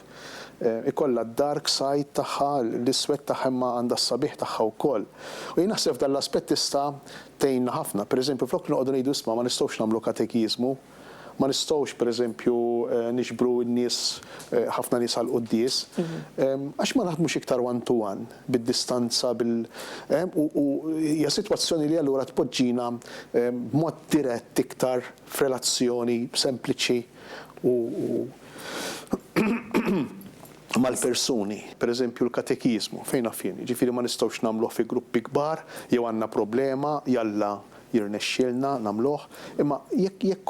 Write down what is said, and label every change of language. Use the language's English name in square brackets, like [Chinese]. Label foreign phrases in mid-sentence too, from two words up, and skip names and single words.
[Maltese] Ikollha d- [English] dark side [Maltese] tagħha, l-iswed tagħha imma għandha s-sabiħ tagħha wkoll. U jien naħseb dan l-aspett tista' tgħinna ħafna. Pereżempju, flok noqogħdu ngħidu isma' ma nistgħux nagħmlu katekiżmu, ma nistgħux pereżempju niġbru n-nies ħafna nies għal qudies għax ma naħdmux iktar [English] one to one [Maltese] bid-distanza u hija sitwazzjoni li allura tpoġġina b'mod dirett iktar f'relazzjoni sempliċi u mal-persuni, pereżempju l-katekizmu fejn affini, ġifieri ma nistgħux nagħmluh fi gruppi kbar jew għandna problema jalla jirnexxielna nagħmluh, imma jekk